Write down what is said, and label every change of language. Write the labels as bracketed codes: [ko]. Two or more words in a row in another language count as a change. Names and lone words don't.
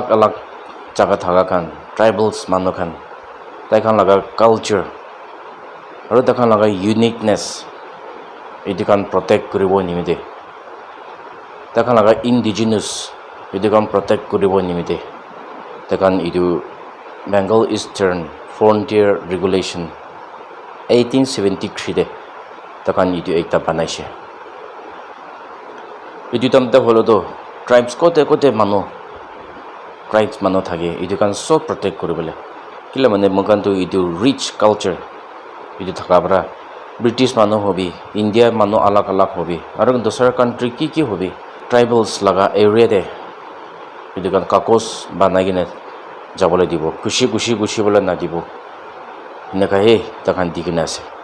[nag] alag jaga thaga khan tribals manu khan tai khan laga culture aru takhan laga uniqueness itu kan protect koribo nimite takhan laga indigenous itu kan protect koribo nimite takhan itu Bengal Eastern Frontier Regulation 1873 de takhan itu ekta banaise itu tamte holo to tribes kote manu tribes manu thage itu kan so protect koribole kila mane mokan to itu [en] rich culture [nag] itu thakabra British manu hobi India manu alag alag hobi aru dosar country ki hobi tribals laga area de itu kan kakos banagine jabole dibo kushi bole na dibo neka he takhan digina ase